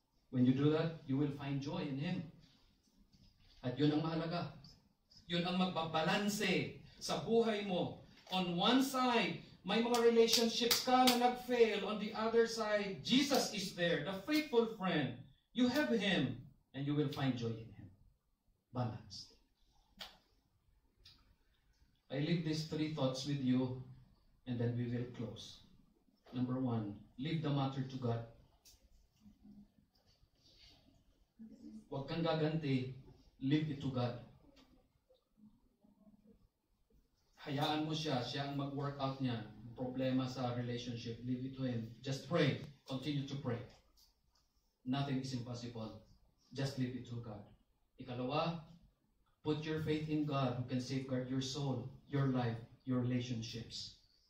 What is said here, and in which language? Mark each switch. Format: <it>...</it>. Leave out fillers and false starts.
<en>When you do that, you will find joy in Him.</en> <tl>At yun ang mahalaga. Yun ang magbabalanse sa buhay mo.</tl> <en>On one side,</en> <tl>may mga relationships ka na nag-fail.</tl> <en>On the other side, Jesus is there, the faithful friend. You have Him, and you will find joy in Him. Balanced. I leave these 3 thoughts with you, and then we will close. Number 1, leave the matter to God.</en> <tl>Huwag kang gaganti,</tl> <en>leave it to God.</en> <tl>Hayaan mo siya ang mag-work out niya. Problema sa relationship,</tl> <en>leave it to Him. Just pray. Continue to pray. Nothing is impossible just leave it to God. Ikalawa, put your faith in God who can safeguard your soul, your life, your relationships.</en>